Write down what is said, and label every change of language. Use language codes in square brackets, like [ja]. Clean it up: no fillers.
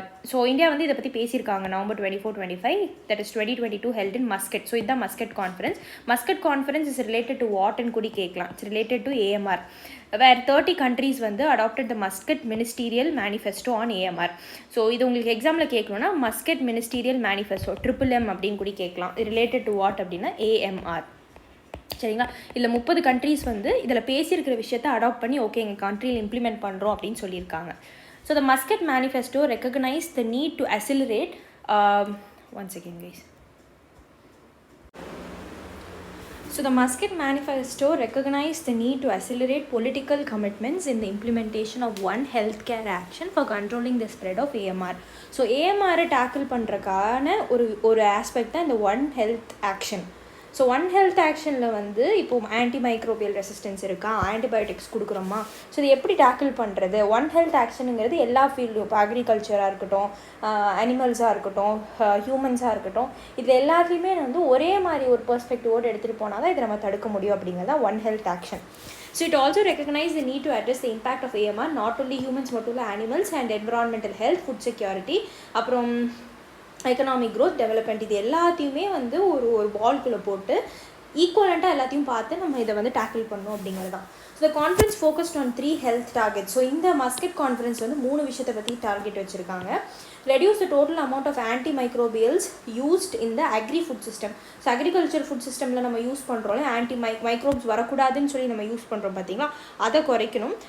[en] so [ta] India வந்து இதை பற்றி பேசியிருக்காங்க [en] November 24-25, that is 2022, held in Muscat. So இதுதான் Muscat conference. Muscat conference is related to வாட்னு [ta] கூட கேட்கலாம். [en] It's related to AMR, where 30 countries வந்து adopted the Muscat Ministerial Manifesto on AMR. [ta] So இது உங்களுக்கு எக்ஸாமில் கேட்கணும்னா Muscat Ministerial Manifesto MMM அப்படின்னு கூட கேட்கலாம். [en] related to what [ta] அப்படின்னா AMR. சரிங்களா? இல்லை 30 கண்ட்ரீஸ் வந்து இதில் பேசியிருக்கிற விஷயத்தை அடாப்ட் பண்ணி ஓகே எங்கள் கண்ட்ரியில் இம்ப்ளிமெண்ட் பண்ணுறோம் அப்படின்னு சொல்லியிருக்காங்க. [en] So the Muscat Manifesto recognized the need to accelerate one second guys. So the Muscat Manifesto recognized the need to accelerate political commitments in the implementation of one healthcare action for controlling the spread of AMR. [ta] So AMR tackle பண்ணுறக்கான ஒரு aspect தான் இந்த one health action. So one health ஆக்ஷனில் வந்து இப்போது antimicrobial resistance இருக்கா, antibiotics கொடுக்குறோமா, so இது எப்படி tackle பண்ணுறது. ஒன் ஹெல்த் ஆக்ஷனுங்கிறது எல்லா ஃபீல்டும், இப்போ அக்ரிகல்ச்சராக இருக்கட்டும், அனிமல்ஸாக இருக்கட்டும், ஹியூமன்ஸாக இருக்கட்டும், இதில் எல்லாத்துலேயுமே வந்து ஒரே மாதிரி ஒரு பெர்ஸ்பெக்டிவோடு எடுத்துகிட்டு போனால் தான் இதை நம்ம தடுக்க முடியும் அப்படிங்கிறது one health action. [en] So it also recognized the need to address the impact of AMR, not only humans but also animals, and environmental health, food security, [ta] அப்புறம் எக்கனாமிக் க்ரோத், டெவலப்மெண்ட், இது எல்லாத்தையுமே வந்து ஒரு பால்குள்ளே போட்டு ஈக்குவலண்ட்டாக எல்லாத்தையும் பார்த்து நம்ம இதை வந்து டேக்கிள் பண்ணணும் அப்படிங்கிறது தான். [en] So the conference focused on 3 health target. [ta] So இந்த மஸ்கட் கான்ஃபரன்ஸ் வந்து 3 விஷயத்தை பற்றி டார்கெட் வச்சுருக்காங்க. [en] reduce the total amount of antimicrobials used in the agri-food system. [ta] So agriculture food சிஸ்டமில் நம்ம யூஸ் பண்ணுறோம் மைக்ரோப்ஸ் வரக்கூடாதுன்னு சொல்லி நம்ம யூஸ் பண்ணுறோம் பார்த்தீங்களா, அதை குறைக்கணும்.